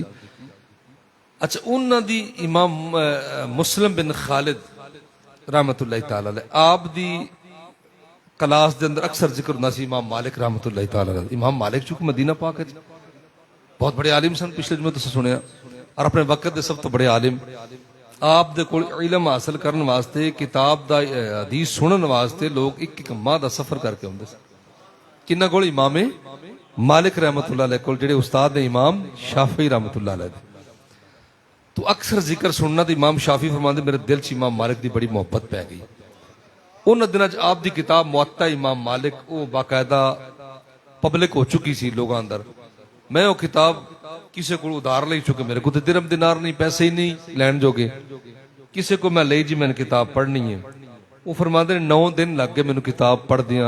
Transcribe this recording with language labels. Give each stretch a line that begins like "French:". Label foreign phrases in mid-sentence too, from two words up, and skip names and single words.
Punjabi: اچھا، انہوں نے دی امام مسلم بن خالد
Arabic: رحمة الله تعالى عليه
Punjabi: آپ دی کلاس کے اندر اکثر ذکر ہوتا سی امام مالک
Arabic: رحمة الله تعالى عليه.
Punjabi: امام مالک چونکہ مدینہ پاک بہت بڑے عالم سن، پچھلے جمعے تسیں سنیا، اور اپنے وقت کے سب تو بڑے عالم. آپ دے کول علم حاصل کرنے واسطے، کتاب دا حدیث سننے واسطے لوگ ایک ماہ کا سفر کر کے آؤندے سن. کنہاں کول؟ امام مالک
Arabic: رحمة الله عليه
Punjabi: کول، جیہڑے استاد نے امام شافعی
Arabic: رحمة الله عليه.
Punjabi: تو اکثر ذکر سننا تو امام شافعی فرماندے میرے دل چ امام مالک کی بڑی محبت پے گئی. اونہاں دناں چ آپ دی کتاب مؤطا امام مالک وہ باقاعدہ پبلک ہو چکی سی لوگوں اندر.
Urdu: میں وہ کتاب کسی کو ادھار لے چکے، میرے کو تو درہم دینار نہیں، پیسے ہی نہیں لین جوگے، کسی کو میں لے جی میں نے کتاب پڑھنی ہے. وہ فرماتے 9 دن لگ گئے میں نے کتاب پڑھ دیا.